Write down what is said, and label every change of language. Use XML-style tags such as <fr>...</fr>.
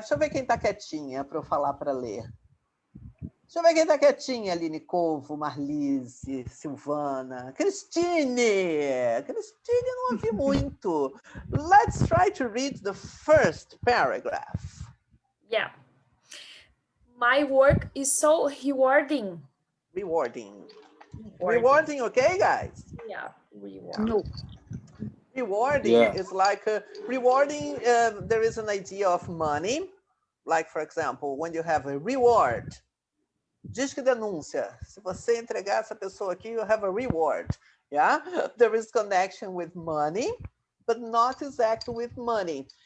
<pt>Deixa eu ver quem tá quietinha para eu falar para ler. Deixa eu ver quem tá quietinha. Aline Covo, Marlise, Silvana, Cristine. Cristine, não ouvi muito.</pt> <en>Let's try to read the first paragraph. Yeah. My work is so rewarding. Rewarding, okay, guys? Yeah, rewarding. No. Rewarding is like rewarding. There is an idea of money, like for example, when you have a reward.</en> <pt>Disque denúncia. Se você entregar essa pessoa aqui,</pt> <en>you have a reward. Yeah, there is connection with money, but not exactly with money.</en>